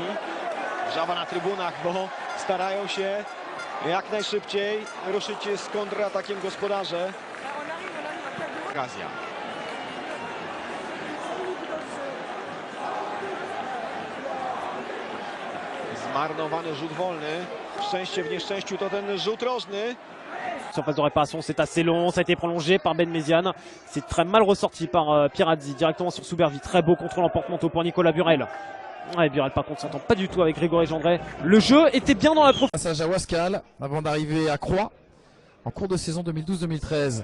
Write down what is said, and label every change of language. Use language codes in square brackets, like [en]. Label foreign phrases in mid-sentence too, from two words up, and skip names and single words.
[pl] Wrzawa na trybunach, bo starają się jak najszybciej ruszyć z kontratakiem gospodarze. Okazja. Zmarnowany rzut wolny. Szczęście w nieszczęściu to ten rzut rożny. [fr] Surface de réparation, c'est assez long, ça a été prolongé par Ben Méziane. C'est très mal ressorti par Pierazzi, directement sur Soubervie. Très beau contrôle en porte-manteau pour Nicolas Burel. Ouais, Burel par contre s'entend pas du tout avec Grégory Gendret. Le jeu était bien dans la profondeur. Passage à Wascal avant d'arriver à Croix en cours de saison 2012-2013.